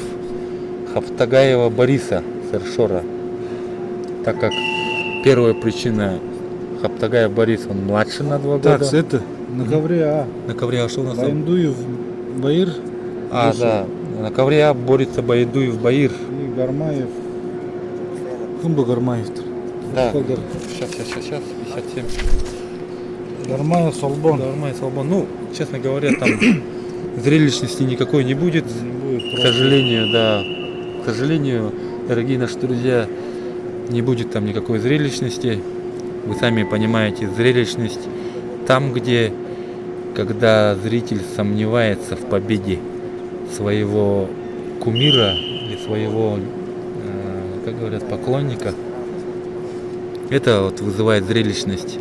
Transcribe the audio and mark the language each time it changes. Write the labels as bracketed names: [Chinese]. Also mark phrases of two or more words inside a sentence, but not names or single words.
[Russian] Хаптагаева Бориса Сершора. Так как первая причина Хаптагаев Борис, он младше на 2 года. Так, это на ковре На ковре, а что у нас там? Баимдуев Баир. Да. На ковре борется Баидуев Баир. И Гармаев. Кумба Гармаев. Да. Сейчас, 57. Гармаев Солбон. Гармаев Солбон. Ну, честно говоря, там зрелищности никакой не будет. К сожалению, да. К сожалению, дорогие наши друзья, не будет там никакой зрелищности. Вы сами понимаете, зрелищность там, где, когда зритель сомневается в победе своего кумира или своего, как говорят, поклонника, это вот вызывает зрелищность.